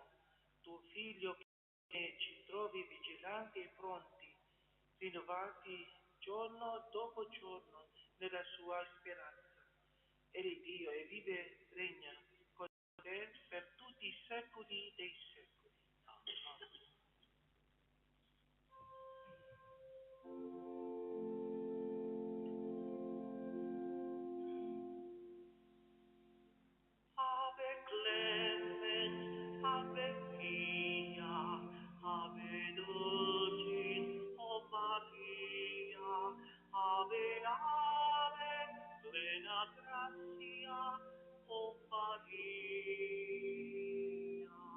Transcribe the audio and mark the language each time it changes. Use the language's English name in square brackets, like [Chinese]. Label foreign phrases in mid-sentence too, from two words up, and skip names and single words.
[Italian] Tuo Figlio che ci trovi vigilanti e pronti, rinnovati giorno dopo giorno nella sua speranza. Egli Dio e vive regna con te per tutti i secoli dei secoli. [Latin] Ave clemens, ave pia, ave dulcis, o Maria, ave ave, plena gratia, o Maria.